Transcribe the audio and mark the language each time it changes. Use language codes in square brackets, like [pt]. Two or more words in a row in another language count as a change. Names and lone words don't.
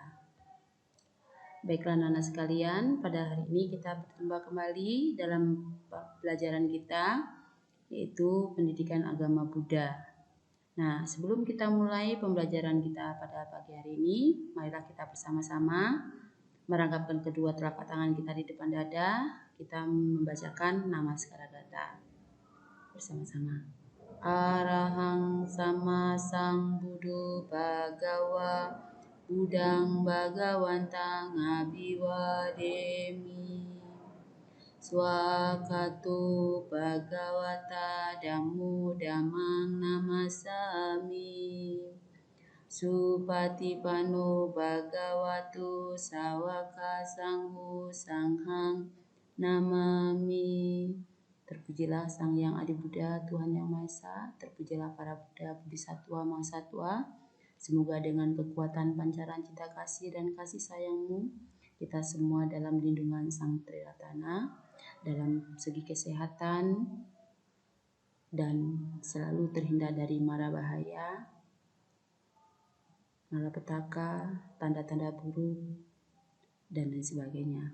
[id] Baiklah anak-anak sekalian, pada hari ini kita berjumpa kembali dalam pelajaran kita, yaitu pendidikan agama Buddha. Nah, sebelum kita mulai pembelajaran kita pada pagi hari ini, marilah kita bersama-sama merangkapkan kedua telapak tangan kita di depan dada, kita membacakan Namaskara Gata bersama-sama. [pi] Arahang sama Sambuddho Bhagawa Buddhang Bhagawantang Abhiwademi Swakato Bhagawata Dhammo Dhammang Namasami Supatipanno Bhagavato Sawaka Sangho Sanghang Namami. [id] Terpujilah Sang Hyang Adi Buddha, Tuhan Yang Maha Esa. Terpujilah para Buddha, Bodhisattva, Mahasatwa. Semoga dengan kekuatan pancaran cinta kasih dan kasih sayangmu, kita semua dalam lindungan Sang Triratana, dalam segi kesehatan, dan selalu terhindar dari mara bahaya, malapetaka, tanda-tanda buruk, dan lain sebagainya.